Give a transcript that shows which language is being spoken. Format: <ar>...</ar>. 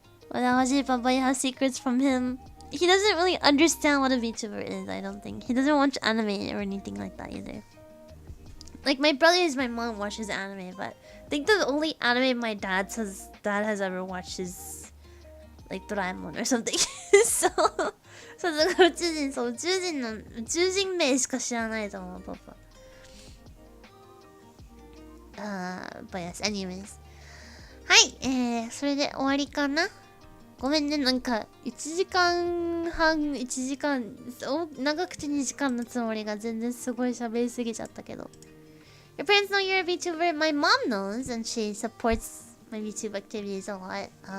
<en>Hoshi Papa, you have secrets from him. He doesn't really understand what a VTuber is, I don't think. He doesn't watch anime or anything like that either. Like, my mom watches anime, but I think the only anime my dad has ever watched is, like, Doraemon or something.</en> <ja>So, だから宇宙人名しか知らないと思う、パパ。</ja> <en>but yes, anyways.</en> <ja>はい、それで終わりかな。ごめんね、なんか、1時間半、長くて2時間のつもりが全然すごい喋りすぎちゃったけど。</ja> <en>Your parents know you're a VTuber? My mom knows, and she supports my VTube activities a lot.</en>